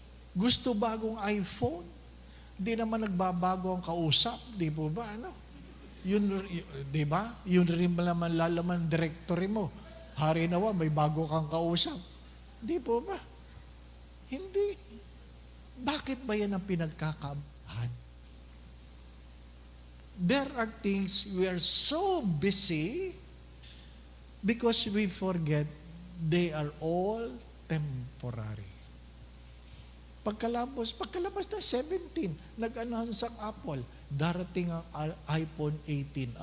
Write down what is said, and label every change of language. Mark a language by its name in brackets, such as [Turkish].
[Filipino] Gusto bagong iPhone, di naman nagbabago ang kausap, di po ba? Ano? Yun, di ba? Yun rin naman lalaman directory mo. Hari nawa, may bago kang kausap. Di po ba? Hindi. Bakit ba yan ang pinagkakaabahan? [English] There are things we are so busy because we forget they are all temporary. [Filipino] Pagkalabas na 17, nag-announce ang Apple, darating ang iPhone 18.